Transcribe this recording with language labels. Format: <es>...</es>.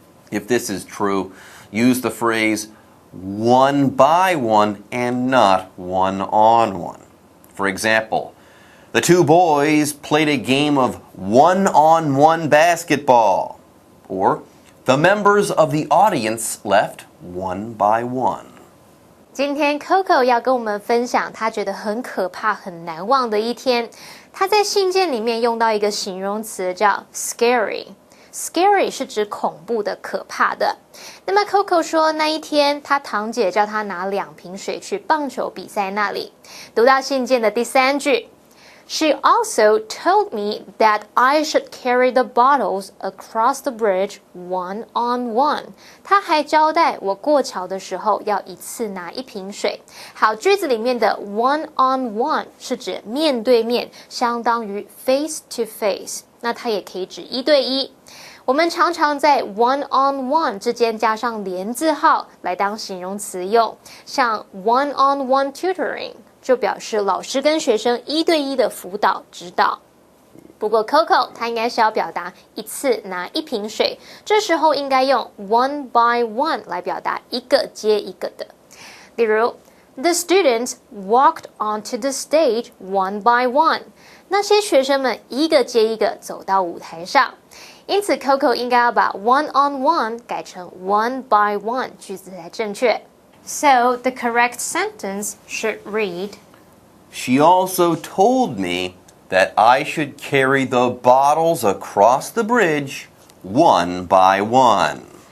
<en>If this is true, use the phrase one by one and not one on one. For example, the 2 boys played a game of one-on-one basketball. Or The members of the audience left one by one.</en> <zh>今天 Coco 要跟我们分享她觉得很可怕、很难忘的一天。她在信件里面用到一个形容词叫 scary。Scary 是指恐怖的、可怕的。那么 Coco 说，那一天她堂姐叫她拿2瓶水去棒球比赛那里。读到信件的第3句。</zh> <en>She also told me that I should carry the bottles across the bridge one on one.</en> <zh>她还交代我过桥的时候要一次拿1瓶水。好，句子里面的 one on one 是指面对面，相当于 face to face。那它也可以指1对1。我们常常在 one on one 之间加上连字号来当形容词用，像 one on one tutoring。就表示老师跟学生1对1的辅导指导。不过 Coco 她应该是要表达一次拿1瓶水，这时候应该用 one by one 来表达一个接一个的。例如</zh> <en>The students walked onto the stage one by one.</en> <zh>那些学生们一个接一个走到舞台上。因此 Coco 应该要把 one on one 改成 one by one 句子才正确。</zh> <en>So the correct sentence should read, She also told me that I should carry the bottles across the bridge one by one.</en>